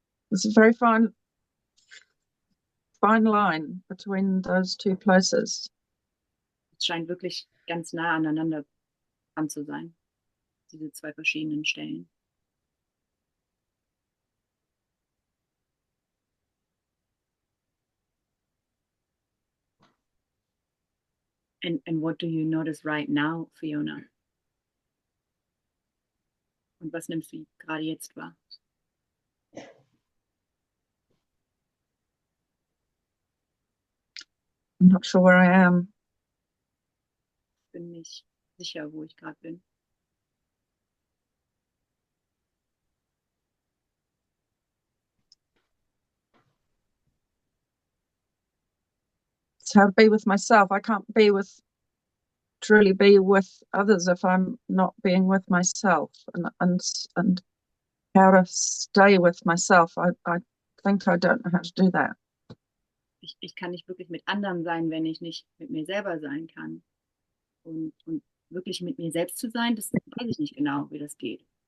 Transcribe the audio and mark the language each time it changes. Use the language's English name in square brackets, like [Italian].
[English] It's a very fine line between those two places. [German] Es scheint wirklich ganz nah aneinander dran zu sein, diese zwei verschiedenen Stellen. [English] And what do you notice right now, Fiona? [German] Und was nimmst du gerade jetzt wahr? [English] I'm not sure where I am. [German] Ich bin nicht sicher, wo ich gerade bin. [English] It's how to be with myself. I can't truly be with others if I'm not being with myself, and how to stay with myself. I think I don't know how to do that. [German] Ich kann nicht wirklich mit anderen sein, wenn ich nicht mit mir selber sein kann. Und wirklich mit mir selbst zu sein, das weiß ich nicht genau, wie das geht.